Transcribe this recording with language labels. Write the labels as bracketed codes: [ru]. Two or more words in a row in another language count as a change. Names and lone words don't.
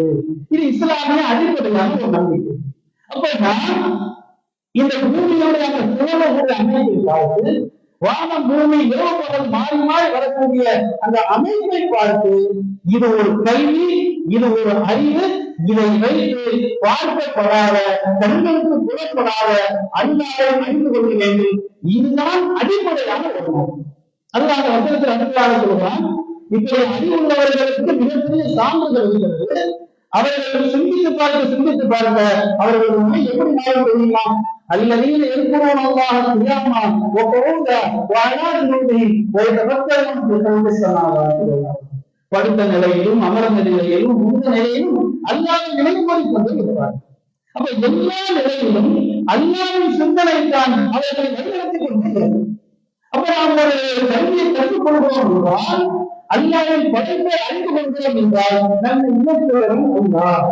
[ta] இது இஸ்லாமிய அடிப்படையான ஒரு நம்பிக்கை. அப்ப நான் இந்த பூமியோட அந்த சுழலக்கூடிய அமைப்பை பார்த்து, வானம் பூமி இரவு பகல் மாறி மாறி வரக்கூடிய அந்த அமைப்பை பார்த்து இது ஒரு கல்வி, இது ஒரு அறிவு, இதை வைத்து பார்க்கப்படாத, கண்களுக்கு புறப்படாத அல்லாஹ்வை அறிந்து கொள்ள வேண்டும். இதுதான் அடிப்படையான ஒரு நோக்கம். அதுதான் அந்த வசனத்தில் அடிப்படையாக சொல்றான். இப்படி அறிவுள்ளவர்களுக்கு மிகப்பெரிய சான்றுகள் இருக்கிறது. அவர்கள் சிந்தித்து பார்க்க அவர்கள் உண்மை எப்படி மாறும் தெரியுமா? [ar] الذين يذكرون الله قياما وقعودا وعلى جنوبهم ويتفكرون في خلق السماوات والارض. [ta] படுத்த நிலையிலும் அமர்ந்த நிலையிலும் உந்த நிலையிலும் அல்லாஹ்வை நினைவுபடுத்திக் கொண்டு இருப்பார். அப்ப எல்லா நிலையிலும் அல்லாஹ்வின் சிந்தனை தான் அவர்களை வழிநடத்திக் கொண்டிருக்கிறது. அப்ப நாம் ஒரு கல்வியை கற்றுக்கொள்கிறோம் என்றால், அல்லாஹ்வின் படைப்பை அறிந்து கொள்கிறோம் என்றால் நம் இயக்குகிறவன் உள்ளார்.